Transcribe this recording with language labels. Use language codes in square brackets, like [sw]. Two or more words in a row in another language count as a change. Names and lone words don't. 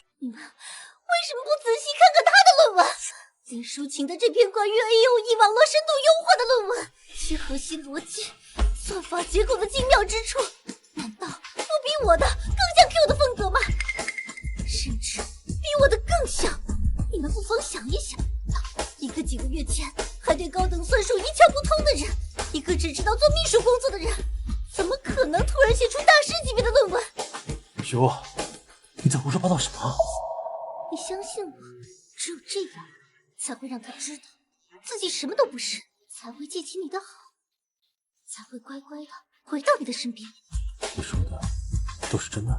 [zh] 你們為什麼不仔細看看他的論文？林淑晴的這篇關於 AOE 網絡深度優化的論文，其核心邏輯、算法結構的精妙之處，難道不比我的更像 Q 的風格嗎？甚至比我的更像。你們不妨想一想，一個幾個月前還對高等算術一竅不通的人，一個只知道做秘書工作的人，怎麼可能突然寫出大師級別的論文？呦，你在胡說八道什麼？你相信我，只有這樣才會讓他知道自己什麼都不是，才會記起你的好。才会乖乖的回到你的身邊。你說的都是真的？